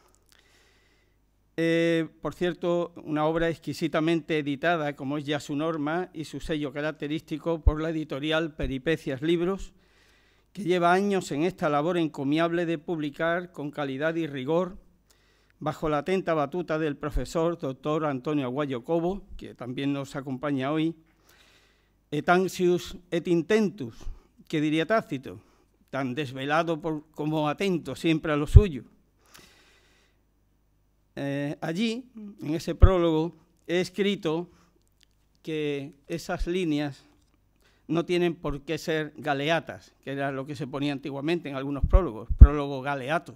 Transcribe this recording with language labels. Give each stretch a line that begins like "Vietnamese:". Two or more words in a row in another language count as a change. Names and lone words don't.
Spanish: Por cierto, una obra exquisitamente editada, como es ya su norma y su sello característico, por la editorial Peripecias Libros, que lleva años en esta labor encomiable de publicar con calidad y rigor, bajo la atenta batuta del profesor doctor Antonio Aguayo Cobo, que también nos acompaña hoy,
Latin: et anxius et intentus,
Spanish: que diría Tácito, tan desvelado como atento siempre a lo suyo. Allí, en ese prólogo, he escrito que esas líneas no tienen por qué ser galeatas, que era lo que se ponía antiguamente en algunos prólogos, prólogo galeato.